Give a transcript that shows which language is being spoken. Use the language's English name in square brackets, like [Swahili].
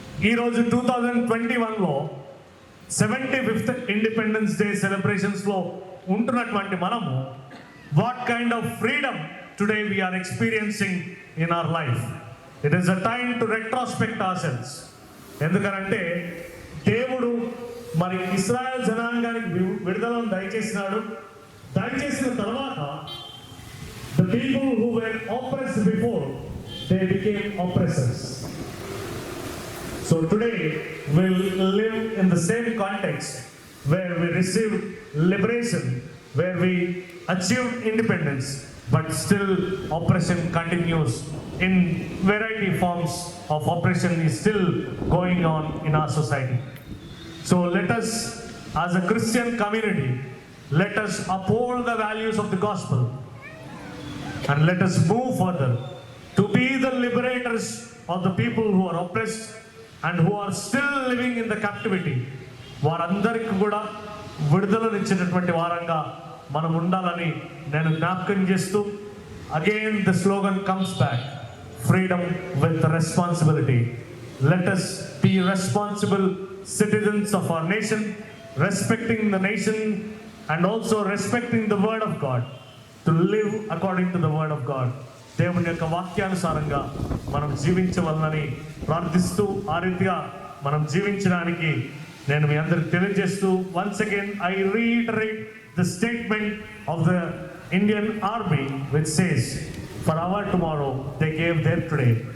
[English] ఈరోజు 2021లో 75th independence day సెలబ్రేషన్స్లో [Telugu] ఉంటున్నటువంటి మనము [English] What kind of freedom today we are experiencing in our life. It is a time to retrospect our selves. [Telugu] ఎందుకనంటే దేవుడు మరి ఇశ్రాయేల్ జనాంగానికి విడుదలను దయచేసినాడు. దయచేసిన తర్వాత [English] the people who were oppressed before, they became oppressors. So today we'll live in the same context where we received liberation, where we achieved independence, but still oppression continues in variety forms of oppression is still going on in our society. So let us, as a Christian community, let us uphold the values of the gospel and let us move further to be the liberators of the people who are oppressed and who are still living in the captivity. [Telugu] వారందరికీ కూడా విడుదలనిచ్చినటువంటి వారంగా మనం ఉండాలని నేను జ్ఞాపకం చేస్తూ, [English] Again the slogan comes back, freedom with responsibility. Let us be responsible citizens of our nation, respecting the nation and also respecting the word of God, to live according to the word of God. [Telugu] దేవుని యొక్క వాక్యానుసారంగా మనం జీవించవలనని ప్రార్థిస్తూ, ఆ రీతిగా మనం జీవించడానికి నేను మీ అందరికి తెలియజేస్తూ, [English] Once again I reiterate the statement of the Indian army which says, for our tomorrow they gave their today.